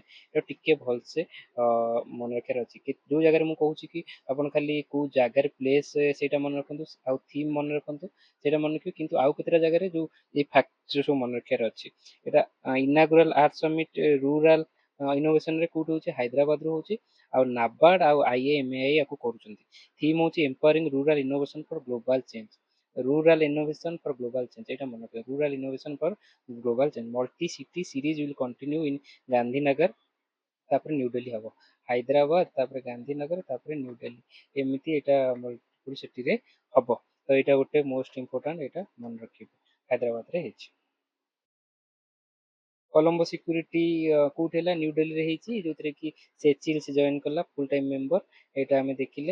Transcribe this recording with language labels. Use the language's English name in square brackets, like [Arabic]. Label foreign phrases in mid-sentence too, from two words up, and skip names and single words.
[Odia] এটা ଟିକେ ଭଲସେ ମନେ ରଖିବାର ଅଛି କି ଯୋଉ ଜାଗାରେ ମୁଁ କହୁଛି କି ଆପଣ ଖାଲି କୋଉ ଜାଗାରେ ପ୍ଲେସ୍ ସେଇଟା ମନେ ରଖନ୍ତୁ ଆଉ ଥିମ୍ ମନେ ରଖନ୍ତୁ ସେଇଟା ମନେ ରଖିବେ, କିନ୍ତୁ ଆଉ କେତେଟା ଜାଗାରେ ଯୋଉ ଏଇ ଫ୍ୟାକ୍ଟ ସବୁ ମନେ ରଖିବାର ଅଛି। ଏଇଟା [English] inaugural ART summit rural innovation [Odia] ରେ କୋଉଠି ହଉଛି, ହାଇଦ୍ରାବାଦ ରୁ ହଉଛି। ଆଉ ନାବାର୍ଡ ଆଉ IAMAI ୟାକୁ କରୁଛନ୍ତି। ଥିମ୍ ହଉଛି [English] empowering rural innovation for global change. rural innovation for global change [Odia] ଏଇଟା ମନେ ରଖିବେ, [English] rural innovation for global change। multi city series will continue in ଗାନ୍ଧୀନଗର, [Odia] ତାପରେ ନ୍ୟୁ ଦିଲ୍ଲୀ ହବ। ହାଇଦ୍ରାବାଦ ତାପରେ ଗାନ୍ଧୀନଗର ତାପରେ ନ୍ୟୁ ଦିଲ୍ଲୀ, ଏମିତି ଏଇଟା [English] multiple city [Odia] ହବ। ତ ଏଇଟା ଗୋଟେ [English] most important, [Odia] ଏଇଟା ମନେ ରଖିବେ ହାଇଦ୍ରାବାଦରେ ହେଇଛି। କଲମ୍ବୋ ସିକ୍ୟୁରିଟି କୋଉଠି ହେଲା, ନ୍ୟୁ ଦିଲ୍ଲୀରେ ହେଇଛି, ଯୋଉଥିରେ କି ସେଚିଲ୍ସ ଜଏନ୍ କଲା [English] full time member, [Odia] ଏଇଟା ଆମେ ଦେଖିଲେ।